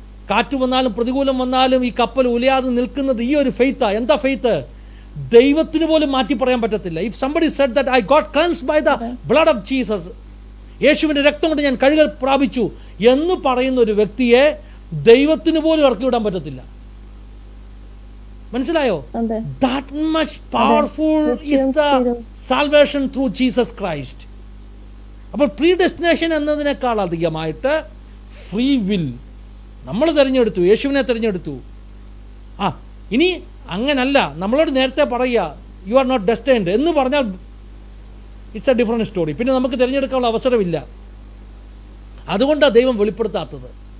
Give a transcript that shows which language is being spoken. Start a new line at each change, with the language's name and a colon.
Malayalam: കാറ്റ് വന്നാലും പ്രതികൂലം വന്നാലും ഈ കപ്പൽ ഉലയാതെ നിൽക്കുന്നത് ഈ ഒരു ഫെയ്ത്താ. എന്താ ഫെയ്ത്ത്? ദൈവത്തിന് പോലും മാറ്റി പറയാൻ പറ്റത്തില്ല.
English: if somebody said that I got cleansed by the blood of Jesus,
Malayalam: യേശുവിന്റെ രക്തം കൊണ്ട് ഞാൻ കഴുകൽ പ്രാപിച്ചു എന്ന് പറയുന്ന ഒരു വ്യക്തിയെ ദൈവത്തിന് പോലും ഇറക്കി വിടാൻ പറ്റത്തില്ല. മനസ്സിലായോ?
English: That much powerful is the salvation through Jesus Christ.
Malayalam: അപ്പോൾ പ്രീ ഡെസ്റ്റിനേഷൻ എന്നതിനേക്കാൾ അധികമായിട്ട് ഫ്രീ വിൽ. നമ്മൾ തിരഞ്ഞെടുത്തു, യേശുവിനെ തിരഞ്ഞെടുത്തു. ഇനി അങ്ങനല്ല, നമ്മളോട് നേരത്തെ പറയുക
English: you are not destined
Malayalam: എന്ന് പറഞ്ഞാൽ
English: It's a different story.
Malayalam: പിന്നെ നമുക്ക് തിരഞ്ഞെടുക്കാനുള്ള അവസരമില്ല. അതുകൊണ്ടാണ് ദൈവം വെളിപ്പെടുത്താത്തത്.